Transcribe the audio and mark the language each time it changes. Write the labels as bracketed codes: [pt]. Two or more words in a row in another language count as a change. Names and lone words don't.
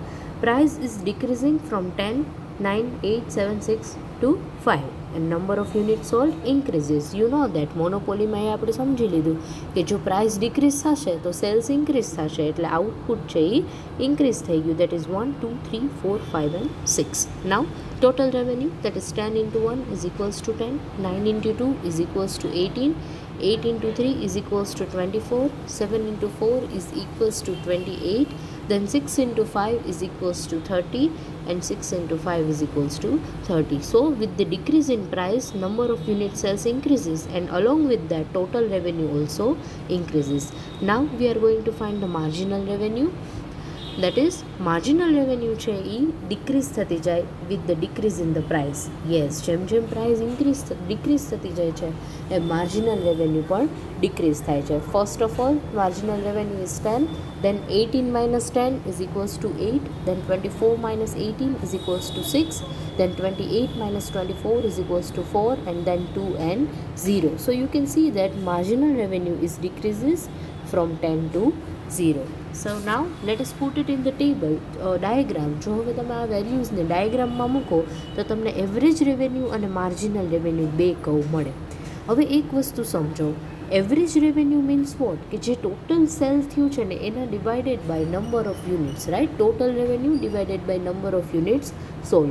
[en] Price is decreasing from 10, 9, 8, 7, 6 to 5 and number of units sold increases. You know that monopoly [gu] માં આપણે સમજી લીધું કે જો [en] price decrease [gu] થશે તો [en] sales increase [gu] થશે, એટલે output છે એ increase થઈ ગયું. [en] That is 1, 2, 3, 4, 5 and 6. Now total revenue, that is 10 into 1 is equals to 10, 9 into 2 is equals to 18, 8 into 3 is equals to 24, 7 into 4 is equals to 28, then 6 into 5 is equals to 30 and 6 into 5 is equals to 30. So with the decrease in price, number of unit sales increases, and along with that total revenue also increases. Now we are going to find the marginal revenue. That is marginal revenue [gu] છે એ [en] decrease [gu] થતી જાય [en] with the decrease in the price. Yes, [gu] જેમ જેમ [en] price decrease [gu] થતી જાય છે એ [en] marginal revenue [gu] પણ decrease થાય છે. [en] First of all, marginal revenue is 10, then 18 minus 10 is equals to 8, then 24 minus 18 is equals to 6, then 28 minus 24 is equals to 4, and then 2 and 0. So you can see that marginal revenue is decreases from 10 to 0. So now let us put it in the table diagram. [gu] જો હવે તમે આ વેલ્યુઝને ડાયાગ્રામમાં મૂકો તો તમને [en] average revenue [gu] અને [en] marginal revenue [gu] બે કર્વ મળે. હવે એક વસ્તુ સમજો, [en] average revenue means what, [gu] કે જે [en] total sale [gu] થયું છે ને એના [en] divided by number of units, [gu] રાઈટ? [en] total revenue divided by number of units sold.